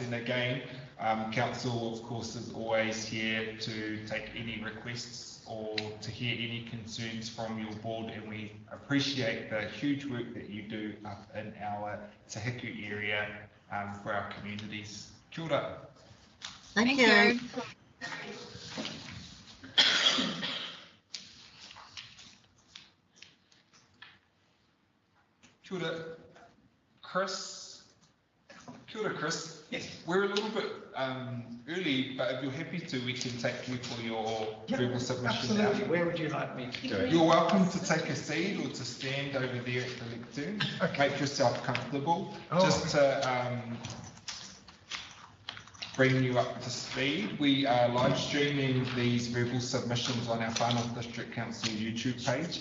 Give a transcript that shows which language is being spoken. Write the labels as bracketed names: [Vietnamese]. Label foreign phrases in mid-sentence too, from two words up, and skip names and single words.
[English] And again, Council, of course, is always here to take any requests or to hear any concerns from your board, and we appreciate the huge work that you do up in our Te Hiku area for our communities. [Māori] Kia ora. [English] Thank you. [Māori] Kia ora, Chris. Kia ora, Chris. [English] Yes. We're a little bit early, but if you're happy to, we can take you for your verbal submission. Absolutely. Where would you like me to do it? You're welcome to take a seat or to stand over there at the lectern. Okay. Make yourself comfortable. Oh. Just to bring you up to speed, we are live streaming these verbal submissions on our Far North District Council YouTube page.